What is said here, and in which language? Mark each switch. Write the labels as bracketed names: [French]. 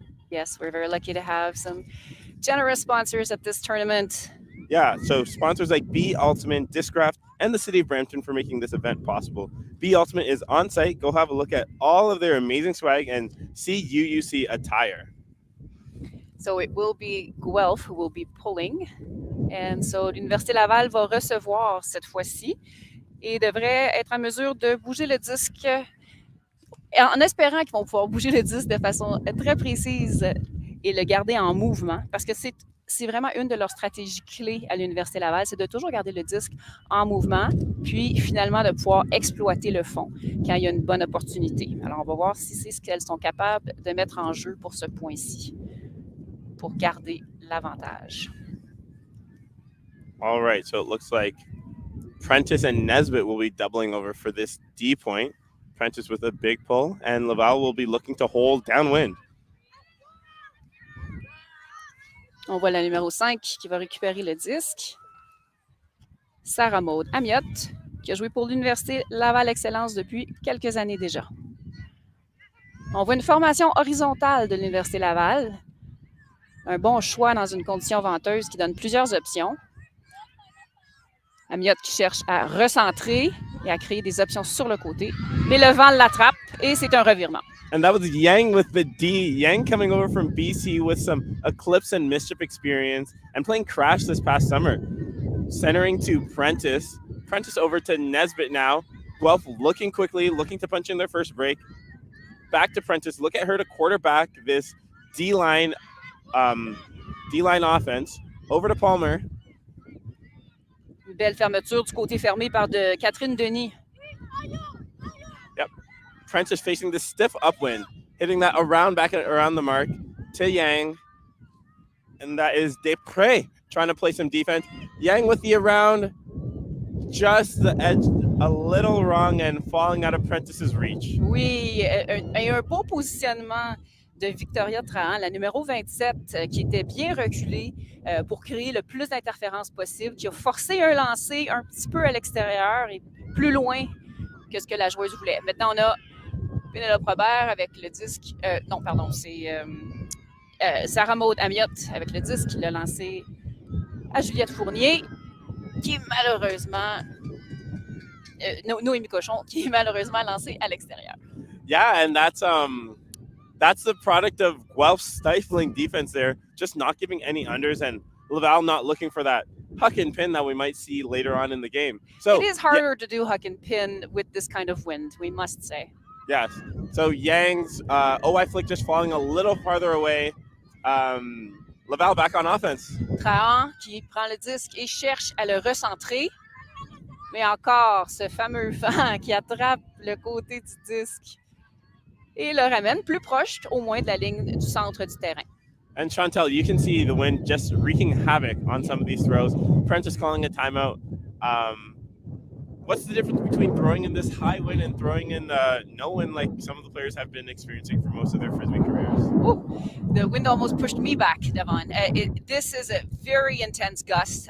[English] Yes, we're very lucky to have some generous sponsors at this tournament. Yeah, so sponsors like B Ultimate, Discraft, and the City of Brampton for making this event possible. B Ultimate is on site. Go have a look at all of their amazing swag and see CUUC attire. So it will be Guelph who will be pulling. And so [French] l'Université Laval va recevoir cette fois-ci et devrait être en mesure de bouger le disque en espérant qu'ils vont pouvoir bouger le disque de façon très précise et le garder en mouvement, parce que c'est vraiment une de leurs stratégies clés à l'Université Laval, c'est de toujours garder le disque en mouvement, puis finalement de pouvoir exploiter le fond quand il y a une bonne opportunité. Alors, on va voir si c'est ce qu'elles sont capables de mettre en jeu pour ce point-ci, pour garder l'avantage. [English] All right, so it looks like Prentice and Nesbitt will be doubling over for this D point. Prentice with a big pull, and Laval will be looking to hold downwind. [French] On voit la numéro 5 qui va récupérer le disque. Sarah Maud Amiotte, qui a joué pour l'Université Laval Excellence depuis quelques années déjà. On voit une formation horizontale de l'Université Laval. Un bon choix dans une condition venteuse qui donne plusieurs options. Amiotte qui cherche à recentrer et à créer des options sur le côté. Mais le vent l'attrape et c'est un revirement. [English] And that was Yang with the D. Yang coming over from BC with some Eclipse and Mischief experience and playing Crash this past summer. Centering to Prentice. Prentice over to Nesbitt now. Guelph looking quickly, looking to punch in their first break. Back to Prentice. Look at her to quarterback this D-line offense. Over to Palmer. [French] Une belle fermeture du côté fermé par de Catherine Denis. [English] Yep. Prentice facing the stiff upwind, hitting that back around the mark to Yang. And that is Desprez trying to play some defense. Yang with the around, just the edge a little wrong and falling out of Prentice's reach. [French] Oui, un beau positionnement de Victoria Trahan, la numéro 27, qui était bien reculée pour créer le plus d'interférences possible, qui a forcé un lancer un petit peu à l'extérieur et plus loin que ce que la joueuse voulait. Maintenant, on a Pénélope Robert avec le disque. Non, pardon, c'est Sarah Maud Amiotte avec le disque qui l'a lancé à Juliette Fournier, qui est malheureusement. Noémie Cochon, qui est malheureusement lancé à l'extérieur. [English] Yeah, and that's the product of Guelph's stifling defense there, just not giving any unders, and Laval not looking for that huck and pin that we might see later on in the game. So it is harder to do huck and pin with this kind of wind, we must say. Yes. So Yang's OI flick just falling a little farther away. Laval back on offense. [French] Trahan qui prend le disque et cherche à le recentrer. Mais encore, ce fameux vent qui attrape le côté du disque et le ramène plus proche, au moins, de la ligne du centre du terrain. [English] And Chantel, you can see the wind just wreaking havoc on some of these throws. Prentice calling a timeout. What's the difference between throwing in this high wind and throwing in no wind like some of the players have been experiencing for most of their Frisbee careers? Ooh, the wind almost pushed me back, Devon. This is a very intense gust.